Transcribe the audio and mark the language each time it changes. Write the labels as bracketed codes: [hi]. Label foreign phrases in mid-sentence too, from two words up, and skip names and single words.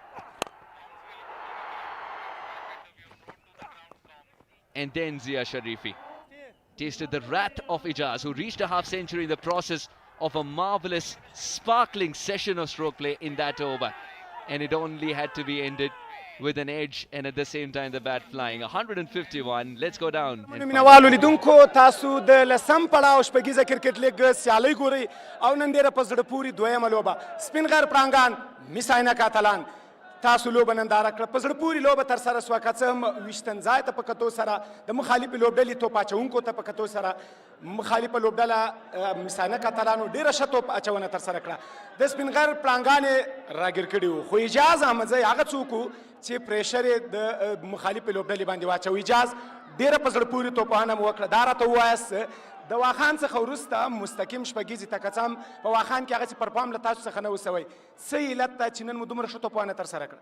[en] And then Zia Sharifi tasted the wrath of Ijaz, who reached a half-century in the process of a marvelous, sparkling session of stroke play in that over. And it only had to be ended with an edge and at the same time the bat flying. 151. Let's go down. [ps] مینوالو لیدونکو تاسو د لسم پړاو شپږیزه کرکټ لیګ سیالۍ ګورئ او نن ډېره په زړه پورې دویمه لوبه سپینغر پړانګان میس-e-Ainak اتلان تاسو لوبه ننداره کړه. په زړه پورې لوبه ترسره شوه که څه هم ویشتن ځای ته په کتو سره د مخالفې لوبډلې توپ اچوونکو ته په کتو سره مخالفه لوبډله میس-e-Ainak اتلانو ډېره ښه توپ اچونه ترسره کړه. د سپینغر پړانګان یې راګیر کړي وو، خو اجاز احمدزی هغه څوک وو چې پریشر یې د مخالفې لوبډلې باندې واچوي. اجاز ډېره په زړه پورې توپانه مو وکړه. دا راته ووایاست د واخان څخه وروسته مستقیم شپږیزې ته که څه هم په واخان کې هغسې پرفارم له تاسو څخه نه وسوی، څه علت ده چې نن مو دومره ښه توپانه ترسره کړه؟